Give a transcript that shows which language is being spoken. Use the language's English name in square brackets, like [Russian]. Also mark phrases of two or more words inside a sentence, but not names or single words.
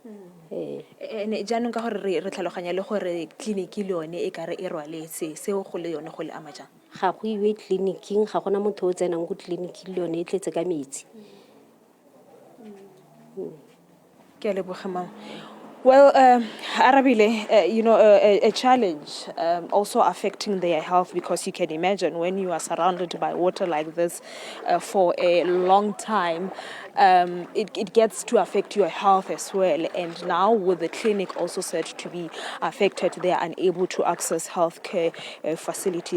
[Tswana] ene jaanong ka gore re tlhaloganya le gore clinic le yone e ka re e rwaletse seo go le yone go le ama jang ga go iwe tleliniking ga gona motho o tsenang go tleliniking le yone e tletse ka metsi. Ke a leboga, Mama. [English] Well, Arabile, you know, a challenge also affecting their health, because you can imagine when you are surrounded by water like this for a long time, it gets to affect your health as well. And now with the clinic also said to be affected, they are unable to access healthcare facilities.